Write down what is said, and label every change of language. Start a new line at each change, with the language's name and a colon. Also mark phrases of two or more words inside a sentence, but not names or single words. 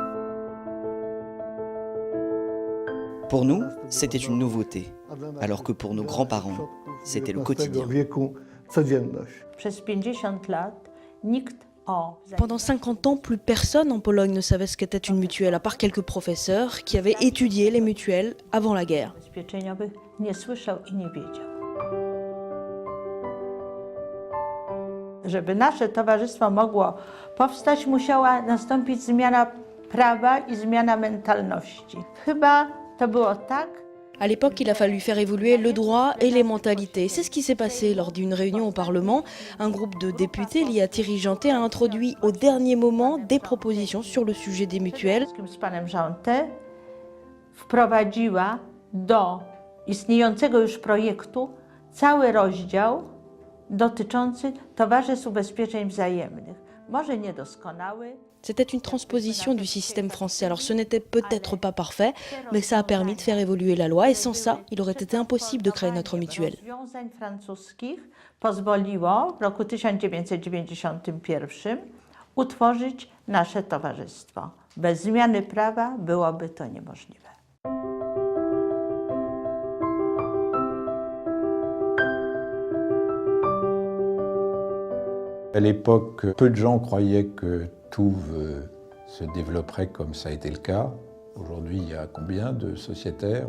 French: Pour nous, c'était une nouveauté, alors que pour nos grands-parents, c'était le quotidien. Pendant 50 ans, plus personne en Pologne ne savait ce qu'était une mutuelle, à part quelques professeurs qui avaient étudié les mutuelles avant la guerre.
Polish: Żeby nasze towarzystwo mogło powstać, musiała nastąpić zmiana prawa i zmiana mentalności. Chyba to było tak.
French: À l'époque, il a fallu faire évoluer le droit et les mentalités. C'est ce qui s'est passé lors d'une réunion au Parlement. Un groupe de députés lié à Thierry Jeantet a introduit au dernier moment des propositions sur le sujet des mutuelles.
Polish: Z panem Jeantet wprowadziła do istniejącego już projektu cały rozdział dotyczący towarzystw ubezpieczeń wzajemnych. Może niedoskonałe.
French: C'était une transposition du système français. Alors ce n'était peut-être pas parfait, mais ça a permis de faire évoluer la loi et sans ça, il aurait été impossible de créer notre mutuelle.
Polish: Rozwiązań francuskich pozwoliło w roku 1991 utworzyć nasze towarzystwo. Bez zmiany prawa byłoby to niemożliwe.
French: À l'époque, peu de gens croyaient que tout se développerait comme ça a été le cas. Aujourd'hui, il y a combien de sociétaires?